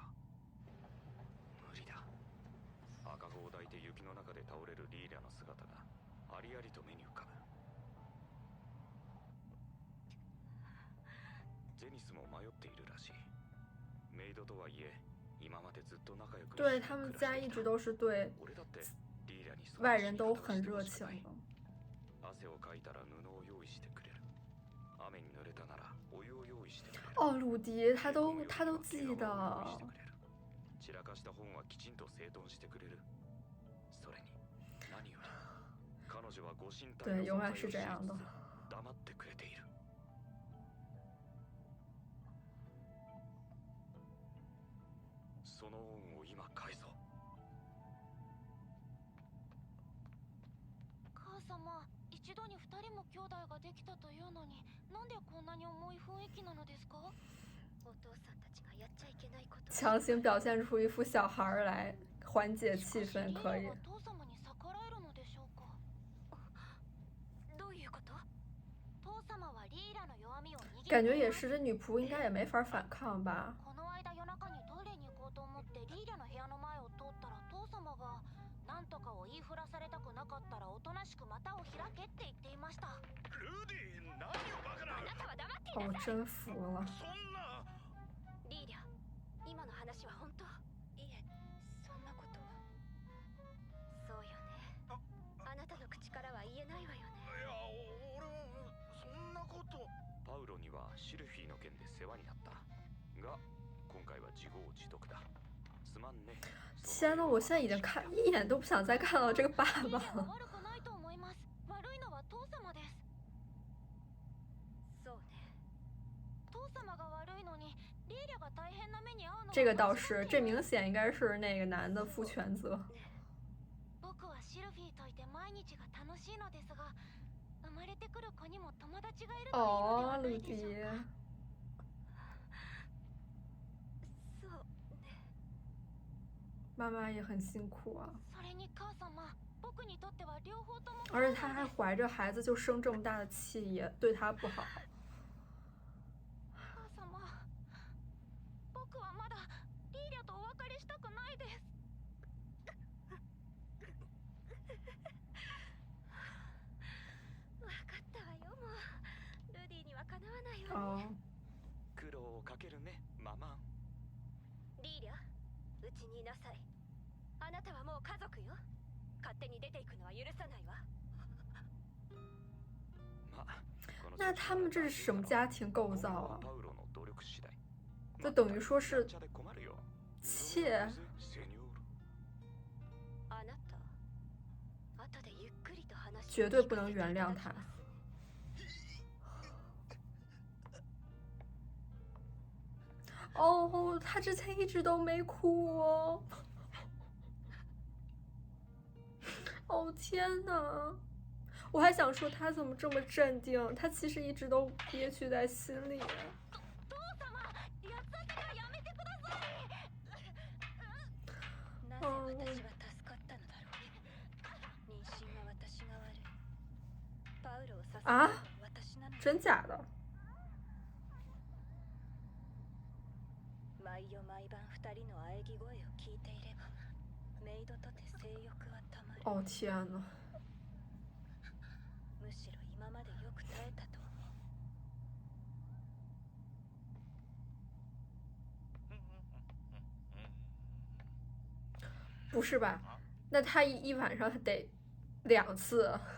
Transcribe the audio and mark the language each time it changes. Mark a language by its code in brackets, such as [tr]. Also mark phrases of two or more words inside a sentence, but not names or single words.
[ja] 無理だ。赤子を抱いて雪の中で倒れるリーリャの姿がありありと目に浮かぶ。ゼニスも迷っているらしい。メイドとはいえ、今までずっと仲良く [zh] 对他们家一直都是对 [ja] 俺だってリーリャにその [zh] 外人都很热情的。 [ja] 汗をかいたら布を用意してくれる。雨に濡れたならお湯を用意してくれる。 [zh] 哦，鲁迪他都记得。 [ja] 散らかした本はきちんと整頓してくれる。それに何より彼女はご神体 [zh] 对，永远是这样的。 [ja] 黙ってくれている。その恩を今返そう。母様、一度に2人も兄弟ができたというのに、なんでこんなに重い雰囲気なのですか？お父さんたちがやっちゃいけないこと。 [zh] 强行表现出一副小孩儿来缓解气氛，可以。 [ja] 父様に逆らえるのでしょうか？どういうこと？父様はリーラの弱みを握り。 [zh] 感觉也是，这女仆应该也没法反抗吧。 [ja] この間夜中にトイレに行こうと思ってリーラの部屋の前を通ったら、父様がなんとかを言いふらされたくなかったらおとなしく股を開けって言っていました。ルディ、何をバカな。あなたは黙ってい [zh] 哦，我 [ja] なさい。 [zh] 真服了。 [ja] そんな。リーラ、今の話は本当？いえ、そんなことは。そうよね。あなたの口からは言えないわよね。いや、俺はそんなこと。パウロにはシルフィーの件で世話になったが、今回は自業自得だ。すまんね。 [zh] 天呐，我现在已经一眼都不想再看到这个爸爸了。 [ja] 悪くないと思います。悪いのは父様です。そうね。父様が悪いのに、リーリャが大変な目に遭うのは。 [zh] 这个倒是，这明显应该是那个男的负全责。 [ja] 僕はシルフィーといて毎日が楽しいのですが、生まれてくる子にも友達がいるというので [zh] 哦， [ja] はな [zh] 鲁 [ja] いでしょう [zh] 迪。 [ja] か。そうね。 [zh] 妈妈也很辛苦啊。 [ja] それに母様、僕にとっては両方とも。 [zh] 而且她还怀着孩子就生这么大的气，也对她不好。 [ja] 母様、僕はまだリーリャとお別れしたくないです。わかったわよ、もう。ルディにはかなわないわね。哦。苦労をかけるね、ママン。リーリャ、うちにいなさい。あなたはもう家族よ。勝手に出ていくのは許さないわ。 [zh] 那他们这是什么家庭构造啊？ [ja] パウロの努力次第。 [zh] 就等于说是妾。 [ja] あなた、後でゆっくりと話。 [zh] 绝对不能原谅他。哦，他之前一直都没哭哦。哦天哪！我还想说他怎么这么镇定，他其实一直都憋屈在心里。啊？真假的？ [ja] 毎夜毎晩2人の喘ぎ声を聞いていれば、メイドとて性欲はたまる。 [zh] 哦天哪！ [ja] むしろ今までよく耐えたと思う。 [zh] 不是吧？那他一晚上得2次。